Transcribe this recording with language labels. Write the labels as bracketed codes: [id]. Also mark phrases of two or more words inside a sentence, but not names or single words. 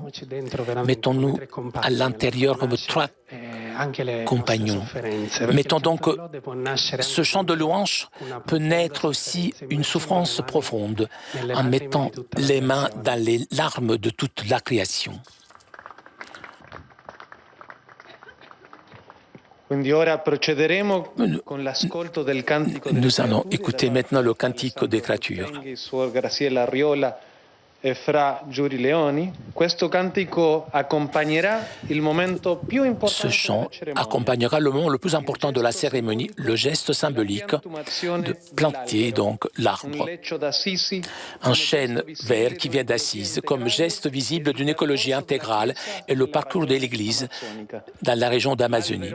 [fr] Mettons-nous à l'intérieur comme trois compagnons. Mettons donc que ce chant de louange peut naître aussi une souffrance profonde en mettant les mains dans les larmes de toute la création. [it] Quindi ora procederemo con l'ascolto del cantico delle [fr] Nous allons écouter maintenant le cantique des créatures. [it] Suor Graciela Arriola e Fra Giuri Leoni. Questo cantico accompagnerà il momento più importante. [fr] Ce chant accompagnera le moment le plus important de la cérémonie, le geste symbolique de planter donc l'arbre, un chêne vert qui vient d'Assise, comme geste visible d'une écologie intégrale et le parcours de l'Église dans la région d'Amazonie.